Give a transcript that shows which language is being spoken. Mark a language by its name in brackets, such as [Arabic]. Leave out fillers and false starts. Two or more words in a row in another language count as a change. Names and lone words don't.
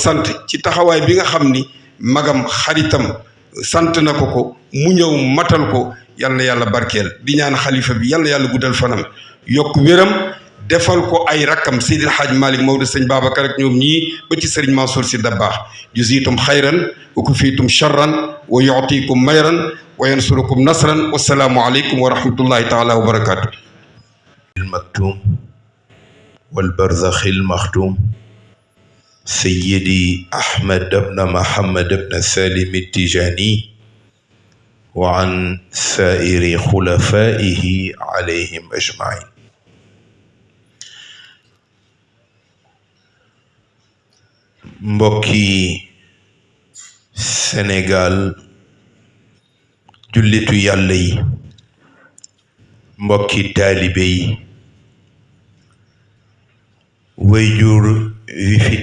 [Wolof] sant ci taxawaay bi nga xam ni magam xaritam sant na ko mu ñëw matal ko yal na yàlla barkeel di ñaan xalifa bi yal na yàlla guddal fanam yokk wéram defal ko ay rakkam Seydil Hadj Malick Maodo sëñ Babacar ak ñoom ñii ba ci sëriñ Mansour Sy Dabakh [Arabic] جزيتم خيرا وكفيتم شرا ويؤتيكم ميرا وينصركم نصرا والسلام عليكم ورحمة الله تعالى وبركاته المكتوم والبرزخ المختوم سيدي أحمد بن محمد بن سالم التجاني وعن سائر خلفائه عليهم أجمعين. [Wolof] mbokki Sénégal jullitu yàlla yi mbokki taalibe yi wayjur wi fi